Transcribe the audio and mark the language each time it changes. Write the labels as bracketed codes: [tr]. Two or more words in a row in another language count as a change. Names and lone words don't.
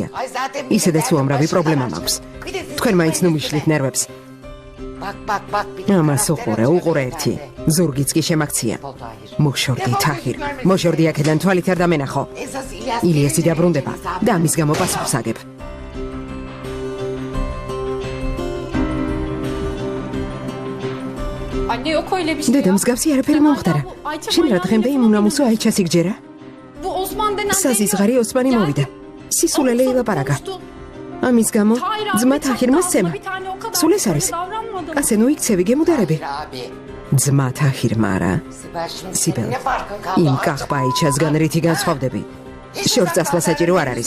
[ka] ისედაც უამრავი პრობლემა მაქვს. თქვენ მაინც ნუ მიშლით ნერვებს. ამას უყურე, უყურე ერთი. ზურგიც კი შემაქცია. მოშორდი თაჰირ. მოშორდი აქედან თვალით არ დამენახო. ილიასი დაბრუნდება და ამის გამო პასუხს აგებ. [tr] Anne yok öyle bir şey. [ka] დედა, მსგავსი არაფერი მომხდარა. შენ რა დღემდე იმ უნამუსო აიჩას იგჯერა? [tr] Bu Osman denen [ka] საზიზღარი ოსმანი მოვიდა. სისულელე ილაპარაკა. ამის გამო ძმა თაჰირმა სცემა. სულ ეს არის. ასე ნუ იქცევი, გემუდარები. ძმა თაჰირმა არა. სიბელ. იმ კახბა აიჩასგან რითი განსხვავდები? შორს წასვლა საჭირო არ არის.